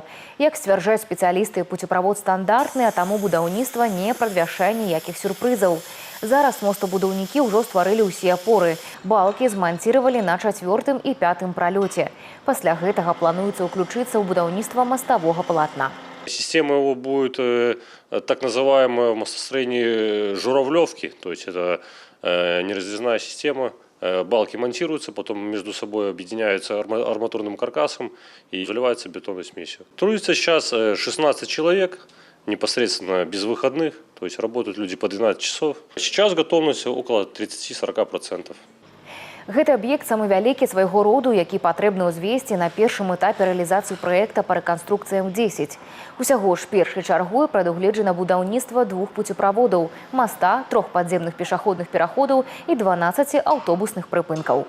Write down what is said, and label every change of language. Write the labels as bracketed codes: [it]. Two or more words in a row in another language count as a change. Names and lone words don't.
[be] Як сцвярджаюць спецыялісты, пуцеправод стандартны, а таму будаўніцтва не прадвяшчае ніякіх сюрпрызаў. Зараз мостабудаўнікі ўжо стварылі ўсе апоры. Балкі зманціравалі на 4-м і 5-м пралёце. Пасля гэтага плануецца ўключыцца ў будаўніцтва маставога палатна. [ru] Система его будет так называемая в мостостроении журавлевки, то есть это неразрезная система. Балки монтируются, потом между собой объединяются арматурным каркасом и заливается бетонной смесью. Трудится сейчас 16 человек, непосредственно без выходных, то есть работают люди по 12 часов. Сейчас готовность около 30-40%. [be] Гэты аб'ект самы вялікі свайго роду, які патрэбна ўзвесці на першым этапе рэалізацыі праекта па рэканструкцыям 10. Усяго ж першай чаргой прадугледжана будаўніцтва 2 пуцеправодаў, моста, 3 падземных пешаходных пераходаў і 12 аўтобусных прыпынкаў.